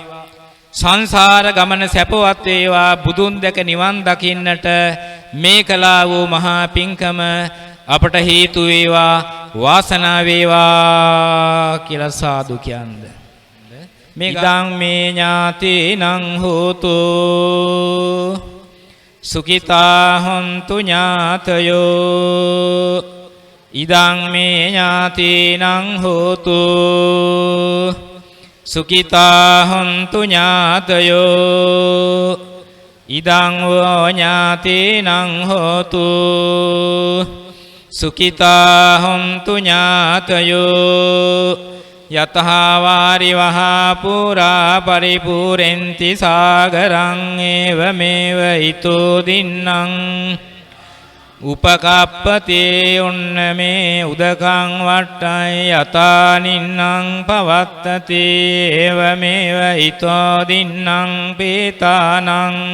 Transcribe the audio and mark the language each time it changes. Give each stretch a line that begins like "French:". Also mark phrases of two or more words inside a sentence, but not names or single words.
Sinhala: සංසාර ගමන සැපවත් වේවා. බුදුන් දැක නිවන් දකින්නට මේ කලා වූ මහා පින්කම අපට හේතු වේවා, වාසනාව වේවා කියලා සාදු කියන්නේ.
Pali: මේගං මේ ඥාතිනං හෝතු සුඛිතා හොන්තු ඥාතයෝ. ඉදං මේ ඥාතිනං හෝතු සුඛිතා හොන්තු ඥාතයෝ. ඉදං වෝ ඥාතිනං හෝතු සුඛිතා හොන්තු ඥාතයෝ. යතහා වාරි වහා පුරා පරිපූරෙන්ති සාගරං ඒවමේව ඊතෝ දින්නම් උපකප්පතේ උන්නමේ උදකං වට්ටයි යතා නින්නම් පවත්තති ඒවමේව ඊතෝ දින්නම් පේතානං